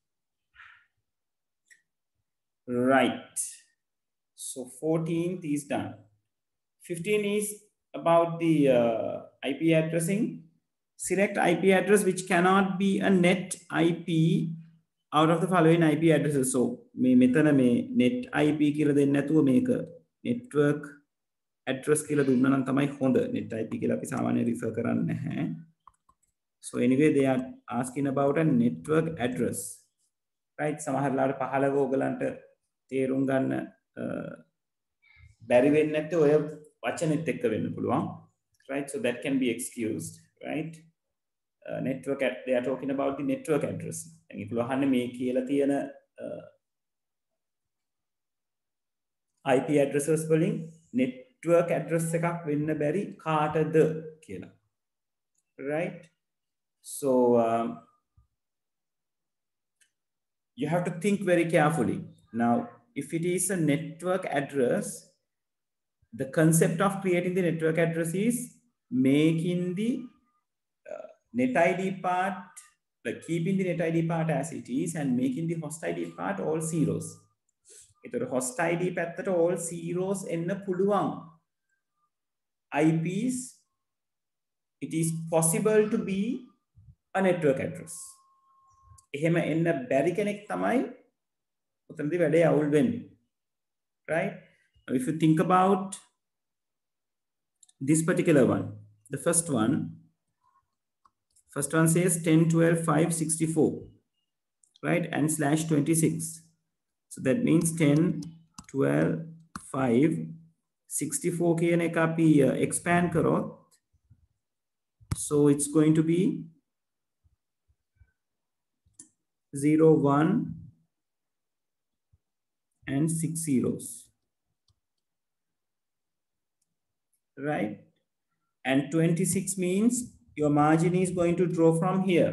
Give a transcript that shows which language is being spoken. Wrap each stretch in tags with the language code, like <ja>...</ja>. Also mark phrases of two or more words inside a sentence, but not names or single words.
<en>Right. So 14th is done. 15 is about the IP addressing. Select IP address which cannot be a net IP out of the following IP addresses.</en> <si>So මෙතන මේ</si> <en>net IP</en> <si>කියලා දෙන්නේ නැතුව මේක</si> <en>network address</en> <si>කියලා දුන්නා නම් තමයි හොඳ.</si> <en>net IP</en> <si>කියලා අපි සාමාන්‍යයෙන් refer කරන්නේ නැහැ.</si> <en>So anyway they are asking about a network address, right?</en> <si>සමහරලාට 15 ඕගලන්ට තේරුම් ගන්න බැරි වෙන්නේ නැත්te ඔය වචනෙත් එක්ක වෙන්න පුළුවන්,</si> <en>right? So that can be excused, right? Network they are talking about the network address.</en> <si>දැන් ඒගොල්ලෝ අහන්නේ මේ කියලා තියෙන</si> <en>IP addresses</en> <si>වලින්</si> <en>network address</en> <si>එකක් වෙන්න බැරි කාටද කියලා,</si> <en>right? So you have to think very carefully. Now if it is a network address, the concept of creating the network address is making the net ID part, like keeping the net ID part as it is and making the host ID part all zeros.</en> <si>ඒතර</si> <en>host ID</en> <si>පැත්තට</si> <en>all zeros</en> <si>එන්න පුළුවන් IPs,</si> <en>it is possible to be a network address.</en> <si>එහෙම එන්න බැරි කෙනෙක් තමයි උතනදී වැඩේ අවුල් වෙන්නේ,</si> <en>right? Now if you think about this particular one, the first one says 10 12 5 64, right? And /26. So that means 10 12 5 64</en> <si>කියන එක අපි expand කරොත්,</si> <en>so it's going to be 0 1 and 6 zeros, right? And 26 means your margin is going to draw from here.</en>